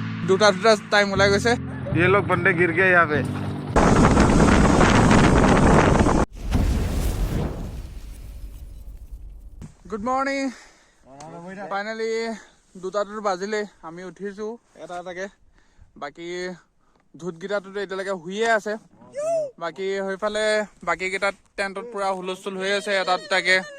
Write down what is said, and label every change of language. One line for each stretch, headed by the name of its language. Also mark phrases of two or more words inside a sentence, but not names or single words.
Assamese: দুটা টাইম ওলাই গৈছে
Hindi: ये लोग बंदे गिर गए यहाँ पे
English: Good morning finally
Assamese: দুটাটো বাজিলে আমি উঠিছো এটাকে বাকী ধুতকেইটাতো এতিয়ালৈকে শুইয়ে আছে বাকী সেইফালে বাকীকেইটা টেণ্টত পুৰা হুলস্থুল হৈ আছে এটাকে